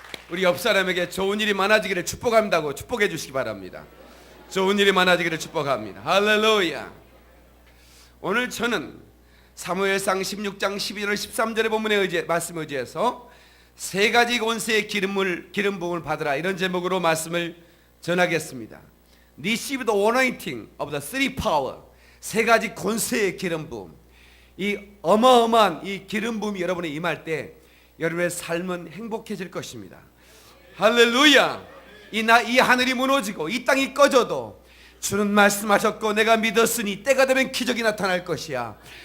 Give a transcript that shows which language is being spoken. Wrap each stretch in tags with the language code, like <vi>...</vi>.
<ko>우리 옆 사람에게 좋은 일이 많아지기를 축복한다고 축복해 주시기 바랍니다. 좋은 일이 많아지기를 축복합니다. 할렐루야. 오늘 저는 사무엘상 16장 12절 13절의 본문의 말씀에 의지해서 세 가지 권세의 기름 부음을 받으라 이런 제목으로 말씀을 전하겠습니다.</ko> <en>Receive the anointing of the three power.</en> <ko>세 가지 권세의 기름 부음. 이 어마어마한 이 기름 부음이 여러분에 임할 때 여러분의 삶은 행복해질 것입니다. 할렐루야. 이 하늘이 무너지고 이 땅이 꺼져도 주는 말씀하셨고 내가 믿었으니 때가 되면 기적이 나타날 것이야.</ko>